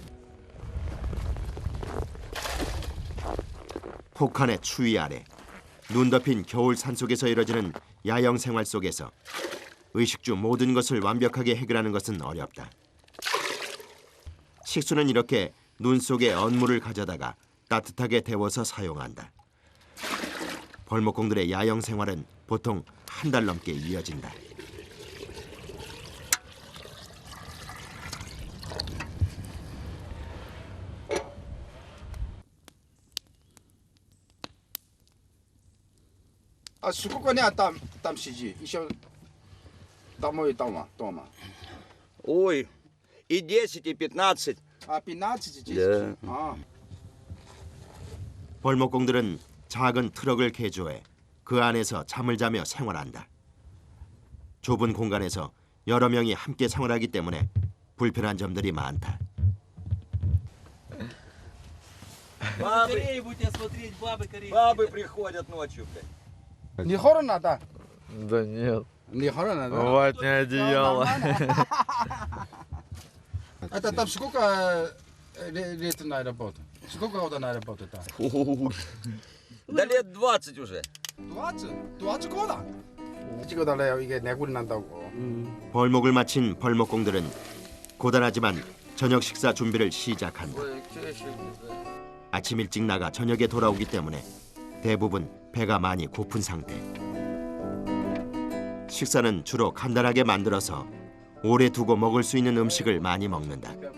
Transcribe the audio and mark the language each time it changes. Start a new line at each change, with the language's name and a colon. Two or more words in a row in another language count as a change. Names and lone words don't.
Korean: 혹한의 추위 아래 눈 덮인 겨울 산속에서 이뤄지는 야영 생활 속에서 의식주 모든 것을 완벽하게 해결하는 것은 어렵다. 식수는 이렇게 눈 속에 언물을 가져다가 따뜻하게 데워서 사용한다. 벌목공들의 야영 생활은 보통 한 달 넘게 이어진다.
Russian: А сколько дня там сиди? Еще домой дома. Ой, и 10, и 15. А 15 здесь? Да. А.
Korean: 벌목공들은 작은 트럭을 개조해 그 안에서 잠을 자며 생활한다. 좁은 공간에서 여러 명이 함께 생활하기 때문에 불편한 점들이 많다.
Russian: Бабы приходят ночью, блядь. Не холодно, да? Да нет. Не холодно, да? Ватное одеяло. Это там сколько лет на работу? Сколько года на работу там? Да лет 20 уже. 20? 20 года?
Korean: 찍어달래요. 이게 내구리 난다고. 벌목을 마친 벌목공들은 고단하지만 저녁 식사 준비를 시작한다. 아침 일찍 나가 저녁에 돌아오기 때문에 대부분 배가 많이 고픈 상태. 식사는 주로 간단하게 만들어서 오래 두고 먹을 수 있는 음식을 많이 먹는다.